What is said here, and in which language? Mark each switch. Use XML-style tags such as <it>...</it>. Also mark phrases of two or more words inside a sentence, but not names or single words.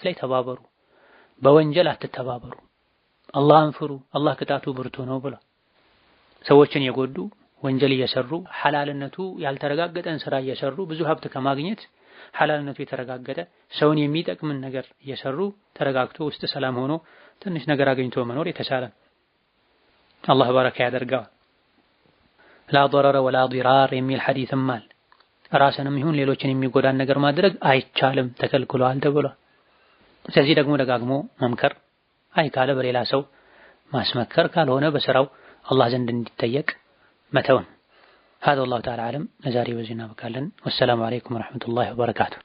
<am>ላይ ተባበሩ፣ በወንጀል አትተባበሩ፣ አላህን ፍሩ፣ አላህ ቅጣቱ ብርቱ ነው ብሏል። ሰዎችን የጎዱ ወንጀል እየሰሩ ሐላልነቱ ያልተረጋገጠን ስራ እየሰሩ ብዙ ሀብት ከማግኘት ሐላልነቱ የተረጋገጠ ሰውን የሚጠቅምን ነገር እየሰሩ ተረጋግቶ ውስጥ ሰላም ሆኖ ትንሽ ነገር አግኝቶ መኖር የተሻለ አላህ በረካ ያደርገዋል።</am> <ar>لا ضرر ولا ضرار</ar> <am>የሚል ሐዲስም አለ። ራስንም ይሁን ሌሎችን የሚጎዳን ነገር ማድረግ አይቻልም ተከልክሏል ተብሏል። ስለዚህ ደግሞ ደጋግሞ መምከር አይ ካለ በሌላ ሰው ማስመከር ካልሆነ በስራው አላህ ዘንድ እንዲጠየቅ መተውን።</am> <ar>هذا والله تعالى أعلم።</ar> <am>ለዛሬ በዚህ እናበቃለን።</am> <ar>والسلام عليكم ورحمة الله وبركاته።</ar>